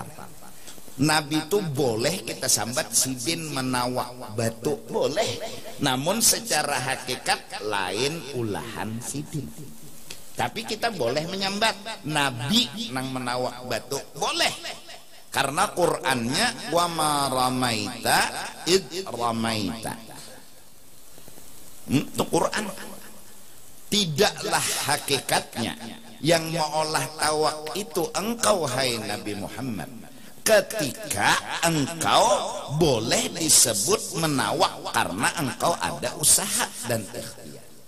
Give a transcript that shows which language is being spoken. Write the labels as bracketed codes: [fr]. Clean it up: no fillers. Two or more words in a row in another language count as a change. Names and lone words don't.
[bjn] Nabi itu boleh kita sambat sidin menawak batu, boleh. Namun secara hakikat lain ulahan sidin. Tapi kita boleh menyambat Nabi nang menawak batu, boleh. Karena Qur'annya [ar] وما رميت إذ رميت. [bjn] Itu Quran. Tidaklah hakikatnya yang mengolah tawak itu engkau hai Nabi Muhammad, ketika engkau boleh disebut menawak karena engkau ada usaha dan ikhtiar.